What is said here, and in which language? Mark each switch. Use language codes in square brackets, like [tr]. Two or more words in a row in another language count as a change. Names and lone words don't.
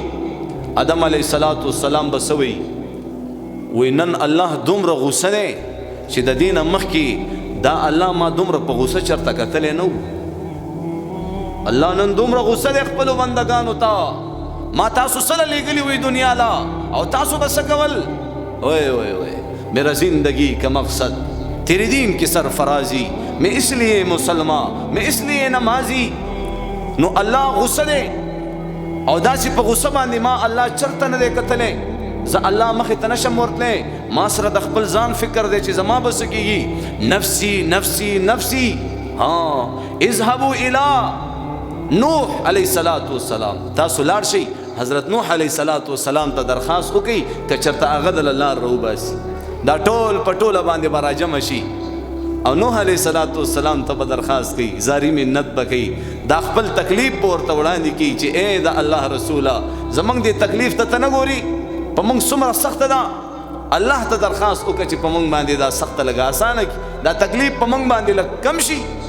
[ps] آدم [ar] علیه السلام [ps] به څه وایي؟ وایي نن الله دومره غوسه دی چې د دې نه مخکې دا الله ما دومره په غوسه چرته کتلی نه و. الله نن دومره غوسه دی خپلو بندګانو ته، ما تاسو سره لیږلي وی دنیا لا او تاسو به څه کول؟ [ur] اوئے اوئے اوئے میرا زندگی کا مقصد تیرے دین کی سرفرازی، میں اس لیے مسلمان، میں اس لیے نمازی. [ps] نو الله غصه دی او داسې په غصه باندې ما الله چرته نه دی کتلی، زه الله مخې ته نشم ورتلی، ما سره د خپل ځان فکر دی چې زما به څه کېږي. [ar] نفسی نفسی نفسی. اذهبوا الی نوح علیه السلام، [ps] تاسو لاړ شئ حضرت نوح [ar] علیه السلام [ps] ته درخواست وکړئ که چېرته هغه د لار راوباسي، دا ټول په ټوله باندې به راجمع شي او نوح [ar] علیه السلام [ps] ته به درخواست کوي، زاری منت به کوي، دا خپل تکلیف به ورته وړاندې کړي چې ای د الله رسوله زموږ دې تکلیف ته نه ګوري، په موږ څومره سخته ده، الله ته درخواست وکړه چې په موږ باندې دا سخته لږه اسانه کړي، دا تکلیف په موږ باندې لږ کم شي.